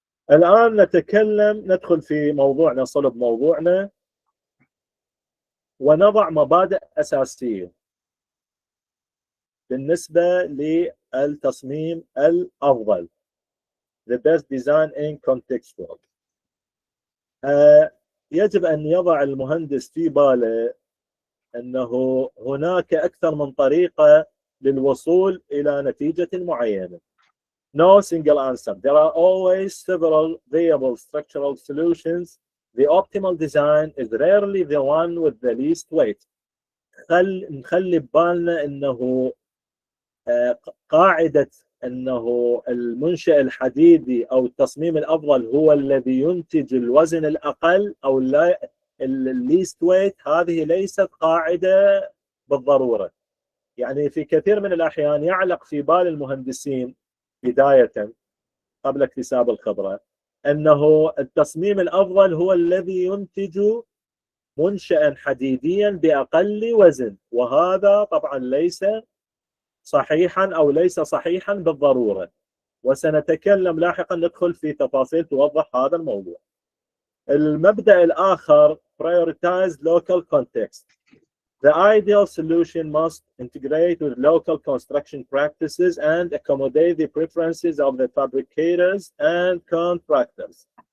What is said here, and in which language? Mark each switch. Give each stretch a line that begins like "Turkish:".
Arabic: الآن ندخل في موضوعنا، صلب موضوعنا، ونضع مبادئ أساسية بالنسبة للتصميم الأفضل.
English: The best design in contextual.
Arabic: يجب أن يضع المهندس في باله أنه هناك أكثر من طريقة للوصول إلى نتيجة معينة.
English: No single answer. There are always several viable structural solutions. The optimal design is rarely the one with the least weight.
Arabic: نخلي ببالنا أنه قاعدة أنه المنشأ الحديدي أو التصميم الأفضل هو الذي ينتج الوزن الأقل أو
English: الليست ويت،
Arabic: هذه ليست قاعدة بالضرورة. يعني في كثير من الأحيان يعلق في بال المهندسين بداية قبل اكتساب الخبرة أنه التصميم الأفضل هو الذي ينتج منشأ حديديا بأقل وزن، وهذا طبعا ليس صحيحا أو ليس صحيحا بالضرورة، وسنتكلم لاحقا، ندخل في تفاصيل توضح هذا الموضوع. المبدأ الآخر
English: prioritize local context. The ideal solution must integrate with local construction practices and accommodate the preferences of the fabricators and contractors.